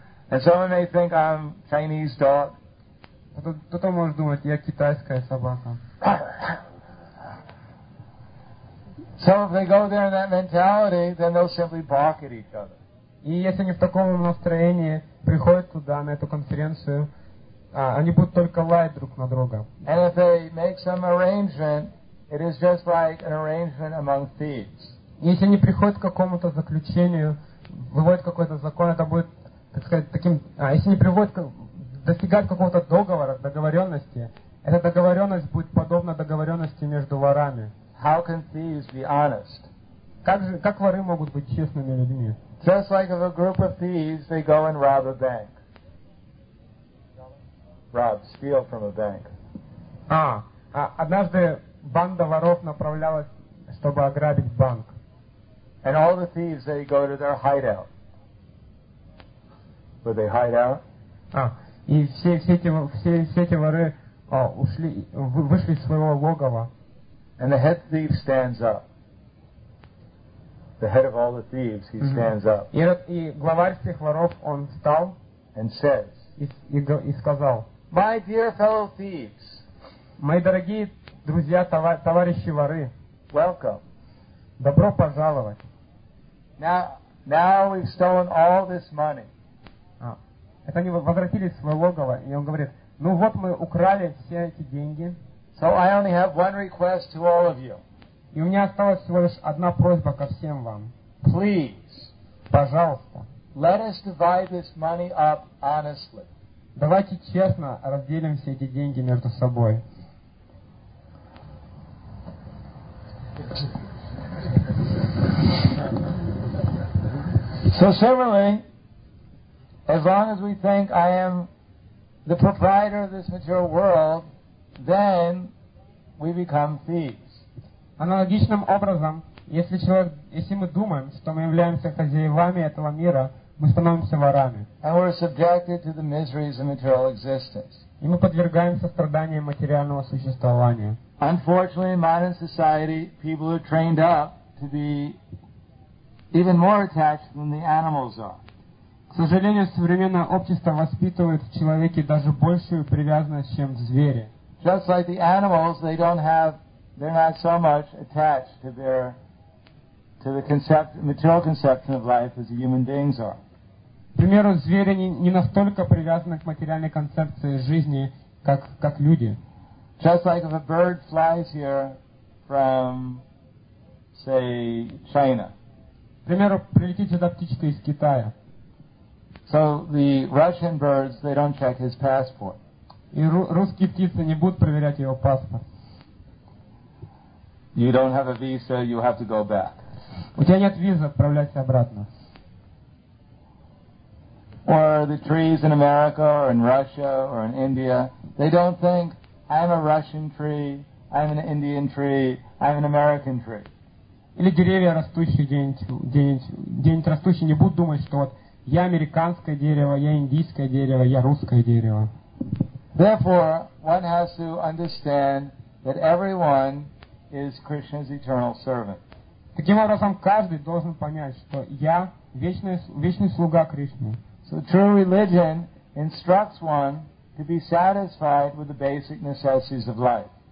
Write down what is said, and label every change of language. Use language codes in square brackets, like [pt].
[en] And someone may think I'm Chinese dog. [ru] Кто-то может думать, я китайская собака. [en] So if they go there in that mentality, then they'll simply bark at each other. [ru] И если они в таком настроении приходят туда, на эту конференцию, они будут только лаять друг на друга. [en] And if they make some arrangement, it is just like an arrangement among thieves. [ru] Если они приходят к какому-то заключению, выводят какой-то закон, это будет, так сказать, таким... если они достигают какого-то договора, договоренности, эта договоренность будет подобна договоренности между ворами. [en] How can thieves be honest? [ru] Как воры могут быть честными людьми? [en] Just like if a group of thieves, they go and rob a bank. Steal from a bank. [ru] Однажды банда воров направлялась, чтобы ограбить банк. [en] And all the thieves, they go to their hideout. Where they hide out? [ru] И все эти воры вышли из своего логова. [en] And the head thief stands up. The head of all the thieves, he stands up. [ru] И главарь всех воров, он встал. [en] And says. [ru] И сказал. [en] My dear fellow thieves. [ru] Мои дорогие друзья, товарищи воры. [en] Welcome. [ru] Добро пожаловать. [en] Now we've stolen all this money. [ru] Это они возвратились в свое логово, и он говорит, ну вот мы украли все эти деньги. [en] So I only have one request to all of you. [ru] И у меня осталась всего лишь одна просьба ко всем вам. [en] Please. [ru] Пожалуйста. [en] Let us divide this money up honestly. [ru] Давайте честно разделим все эти деньги между собой. [en] So similarly, as long as we think I am the proprietor of this material world, then we become thieves. [ru] Аналогичным образом, если мы думаем, что мы являемся хозяевами этого мира, мы становимся ворами. [en] And we're subjected to the miseries of material existence. [ru] И мы подвергаемся страданиям материального существования. [en] Unfortunately, in modern society, people are trained up to be even more attached than the animals are. [ru] К сожалению, современное общество воспитывает в человеке даже большую привязанность, чем в звере. [en] Just like the animals, they're not so much attached to material conception of life as the human beings are. [ru] К примеру, звери не настолько привязаны к материальной концепции жизни, как люди. [en] Just like if a bird flies here from, say, China. [ru] К примеру, прилетит сюда птичка из Китая. [en] So the Russian birds, they don't check his passport. [ru] И русские птицы не будут проверять его паспорт. [en] You don't have a visa, you have to go back. [ru] У тебя нет визы, отправляйся обратно. [en] Or the trees in America or in Russia or in India, they don't think I'm a Russian tree, I'm an Indian tree, I'm an American tree. [ru] Или деревья растущие где-нибудь растущие не будут думать, что вот я американское дерево, я индийское дерево, я русское дерево. [en] Therefore, one has to understand that everyone is Krishna's eternal servant. [ru] Таким образом, каждый должен понять, что я вечный слуга Кришны. [en] So true religion instructs one to be satisfied with the basic necessities of life.